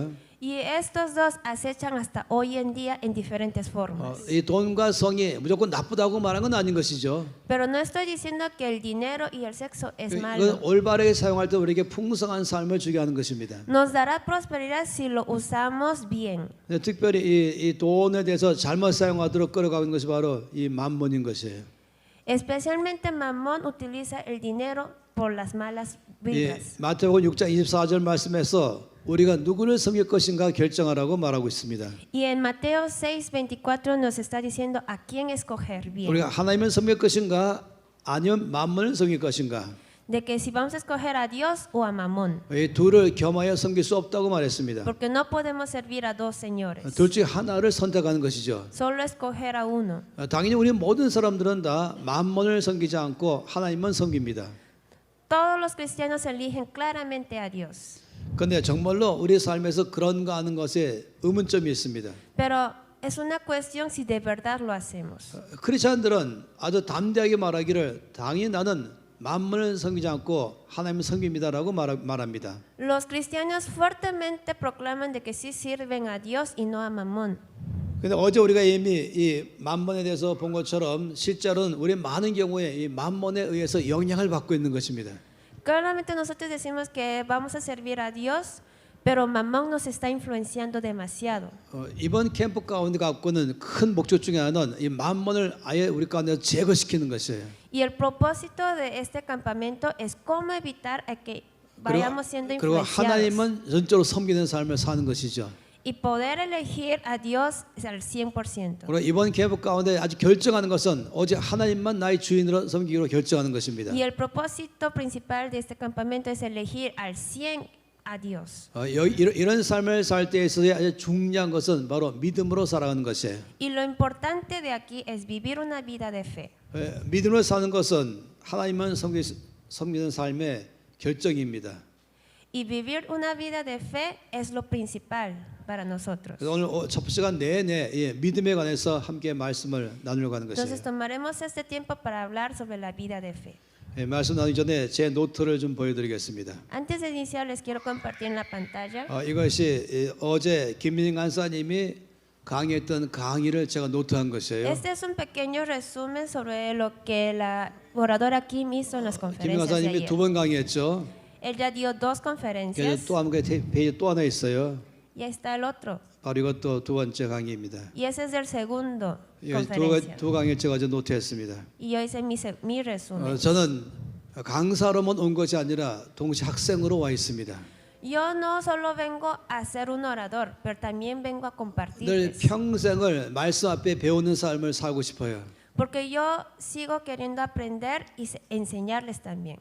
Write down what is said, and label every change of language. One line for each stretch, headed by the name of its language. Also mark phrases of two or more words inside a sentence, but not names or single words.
Spanish: Y estos dos acechan hasta hoy en día en diferentes formas.
Korean: 이 돈과 성이 무조건 나쁘다고 말한 건 아닌 것이죠.
Spanish: Pero no estoy diciendo que el dinero y el sexo es
Korean: 이건
Spanish: malo.
Korean: 올바르게 사용할 때 우리에게 풍성한 삶을 주게 하는 것입니다.
Spanish: Nos dará prosperidad si lo usamos bien.
Korean: 특별히 이 돈에 대해서 잘못 사용하도록 끌어가고 있는 것이 바로 이 만몬인 것이에요.
Spanish: Especialmente Mamón utiliza el dinero por las malas
Korean: 예,
Spanish: vidas.
Korean: 마태복음 6장 24절 말씀에서 우리가 누구를 섬길 것인가 결정하라고 말하고 있습니다.
Spanish: Y en Mateo 6:24 nos está diciendo a quién escoger bien.
Korean: 우리가 하나님을 섬길 것인가 아니면 만몬을 섬길 것인가.
Spanish: De que si vamos a escoger a Dios o a Mamón.
Korean: 이 둘을 겸하여 섬길 수 없다고 말했습니다.
Spanish: Porque no podemos servir a dos señores.
Korean: 둘 중에 하나를 선택하는 것이죠.
Spanish: Solo escoger a uno.
Korean: 당연히 우리 모든 사람들은 다 만몬을 섬기지 않고 하나님만 섬깁니다.
Spanish: Todos los cristianos eligen claramente a Dios.
Korean: 그런데 정말로 우리 삶에서 그런가 하는 것에 의문점이 있습니다.
Spanish: Pero es una cuestión si de verdad lo hacemos.
Korean: 크리스천들은 아주 담대하게 말하기를 당연히 나는 만몬을 섬기지 않고 하나님을 섬깁니다라고 말합니다.
Spanish: Los cristianos fuertemente proclaman de que sí sirven a Dios y no a Mamón.
Korean: 근데 어제 우리가 이미 이 만몬에 대해서 본 것처럼 실제로는 우리 많은 경우에 이 만몬에 의해서 영향을 받고 있는 것입니다.
Spanish: Claramente nosotros decimos que vamos a servir a Dios, pero Mamón nos está influenciando demasiado.
Korean: 이번 캠프 가운데 갖고는 큰 목적 중에 하나는 이 만몬을 아예 우리 가운데 제거시키는 것이에요.
Spanish: Y el propósito de este campamento es cómo evitar a que vayamos siendo
Korean: 그리고
Spanish: influenciados
Korean: 하나님은 전적으로 섬기는 삶을 사는 것이죠.
Spanish: y poder elegir a Dios al 100%.
Korean: 그리고 이번 캠프 가운데 아주 결정하는 것은 오직 하나님만 나의 주인으로 섬기기로 결정하는 것입니다.
Spanish: Y el propósito principal de este campamento es elegir al 100 a Dios.
Korean: 이런 삶을 살 때 있어서 아주 중요한 것은 바로 믿음으로 살아가는 것이에요.
Spanish: Y lo importante de aquí es vivir una vida de fe.
Korean: 믿음으로 사는 것은 하나님만 섬기는 삶의 결정입니다.
Spanish: Y vivir una vida de fe es lo principal para nosotros.
Korean: 그래서 오늘 첫 시간 내내 믿음에 관해서 함께 말씀을 나누려고 하는
Spanish: Entonces
Korean: 것이에요.
Spanish: tomaremos este tiempo para hablar sobre la vida de fe.
Korean: 말씀 나누기 전에 제 노트를 좀 보여드리겠습니다.
Spanish: Antes de iniciar les quiero compartir en la pantalla.
Korean: 이것이 어제 김민희 간사님이 강의했던 강의를 제가 노트한 것이에요.
Spanish: Este es un pequeño resumen sobre lo que la oradora Kim hizo en las 김민희 conferencias de
Korean: 간사님이
Spanish: ayer.
Korean: 두 번 강의했죠.
Spanish: Ella dio dos conferencias
Korean: 또 한 개 페이지 또 하나 있어요.
Spanish: y ahí está el otro.
Korean: 바로 이것도 두 번째 강의입니다.
Spanish: Y ese es el segundo
Korean: 이
Spanish: conferencia.
Korean: 두 강의를 제가 이제 노트했습니다.
Spanish: Y yo hice mi resumen.
Korean: 저는 강사로만 온 것이 아니라 동시에 학생으로 와 있습니다.
Spanish: Yo no solo vengo a ser un orador, pero también vengo a
Korean: 늘
Spanish: compartirles.
Korean: 평생을 말씀 앞에 배우는 삶을 살고 싶어요.
Spanish: Porque yo sigo queriendo aprender y enseñarles también.